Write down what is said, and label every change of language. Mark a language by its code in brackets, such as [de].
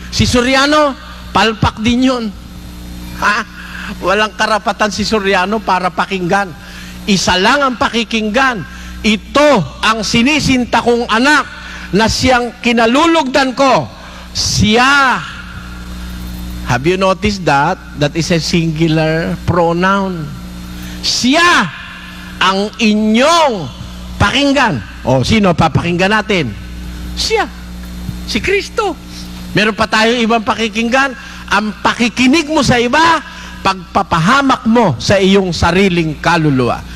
[tl] Si Soriano, palpak din yun. Walang karapatan si Soriano para pakinggan. Isa lang ang pakikinggan. Ito ang sinisinta kong anak na siyang kinalulugdan ko. Siya. [en] Have you noticed that? That is a singular pronoun. [tl] Siya ang inyong pakinggan. Sino papakinggan natin? Siya. Si Kristo. Meron pa tayong ibang pakikinggan. Ang pakikinig mo sa iba, pagpapahamak mo sa iyong sariling kaluluwa.